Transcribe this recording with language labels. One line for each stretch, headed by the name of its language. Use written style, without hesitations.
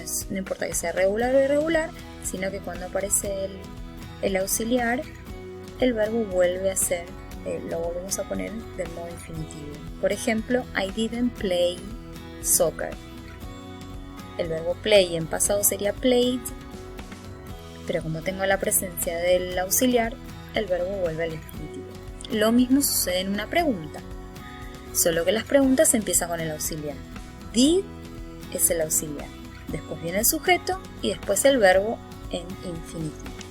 Spanish: No importa que sea regular o irregular, sino que cuando aparece el auxiliar, el verbo vuelve a ser, lo volvemos a poner del modo infinitivo. Por ejemplo,
English: I didn't play soccer.
Spanish: El verbo play en pasado sería played, pero como tengo la presencia del auxiliar, el verbo vuelve al infinitivo. Lo mismo sucede en una pregunta, solo que las preguntas empiezan con el auxiliar. Did es el auxiliar, después viene el sujeto y después el verbo en infinitivo.